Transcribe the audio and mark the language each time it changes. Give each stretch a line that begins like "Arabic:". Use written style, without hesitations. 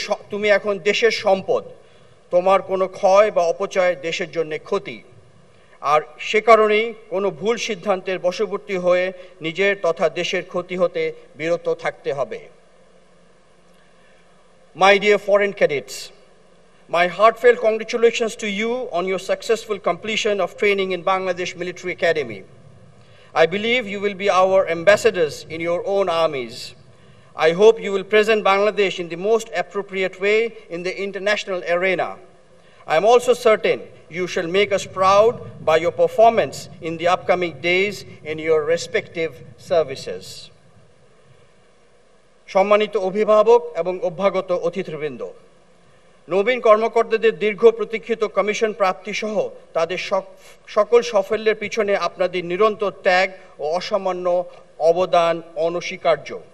Bangla: তুমি এখন দেশের সম্পদ। তোমার কোনো ক্ষয় বা অপচয় দেশের জন্য ক্ষতি। আর সে কারণেই কোনো ভুল সিদ্ধান্তের বশবর্তী হয়ে নিজের তথা দেশের ক্ষতি হতে বিরত থাকতে হবে।
English: My dear foreign cadets, my heartfelt congratulations to you on your successful completion of training in Bangladesh Military Academy. I believe you will be our ambassadors in your own armies. I hope you will present Bangladesh in the most appropriate way in the international arena. I am also certain you shall make us proud by your performance in the upcoming days in your respective services.
Bangla: সম্মানিত অভিভাবক এবং অভ্যাগত অতিথিবৃন্দ, নবীন কর্মকর্তাদের দীর্ঘ প্রতীক্ষিত commission প্রাপ্তি সহ তাদের সকল সাফল্যের পিছনে আপনাদের নিরন্তর ত্যাগ ও অসামান্য অবদান অনস্বীকার্য।